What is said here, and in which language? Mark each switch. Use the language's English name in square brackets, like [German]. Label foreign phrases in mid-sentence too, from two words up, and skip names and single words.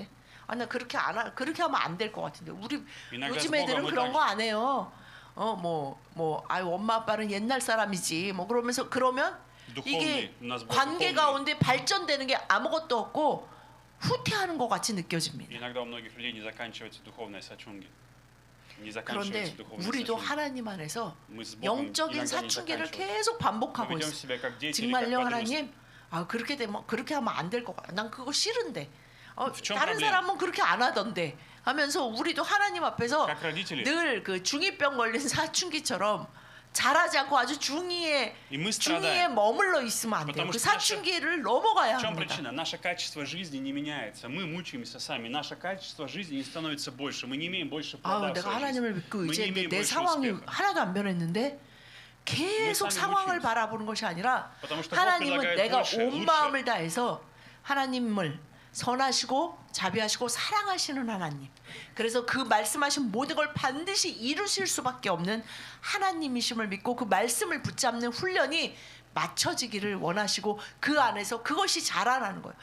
[Korean] 나 그렇게 그렇게 하면 안 될 것 같은데. 우리 요즘 애들은 그런 거 안 해요. 엄마 아빠는 옛날 사람이지. 뭐 그러면서 그러면 이게 관계 가운데 발전되는 게 아무것도 없고 후퇴하는 것 같이 느껴집니다. [Russian] Иногда у многих людей не заканчивается духовная сачунги. [Korean] 그런데 우리도 하나님 안에서 영적인 사춘기를 계속 반복하고 있어요. 정말요 하나님, 그렇게 되면 그렇게 하면 안 될 것 같아. 난 그거 싫은데. 다른 사람은 그렇게 안 하던데 하면서 우리도 하나님 앞에서 늘 그 중2병 걸린 사춘기처럼 자라지 않고 아주 중이에 머물러 있으면 안 돼요. 그 사춘기를 넘어가야 합니다. [Russian] В чем причина? Наше качество жизни не меняется. Мы мучаемся сами. Наше качество жизни не становится больше. Мы не имеем больше плода в [Korean] 내가 [Russian] своей [Korean] 하나님을 [Russian] жизни. [Korean] 믿고 [Russian] Мы [Korean] 이제 [Russian] не имеем [Korean] 내 [Russian] больше [Korean] 상황이 [Russian] успеха. [Korean] 하나도 안 변했는데 계속 상황을 바라보는 것이 아니라 [Russian] Потому что [Korean] 하나님은 [Russian] Бог [Korean] 내가 [Russian] предлагает [Korean] 온 [Russian] лучше. [Korean] 마음을 다해서 하나님을 선하시고 자비하시고 사랑하시는 하나님. 그래서 그 말씀하신 모든 걸 반드시 이루실 수밖에 없는 하나님이심을 믿고 그 말씀을 붙잡는 훈련이 맞춰지기를 원하시고 그 안에서 그것이 자라나는 거예요.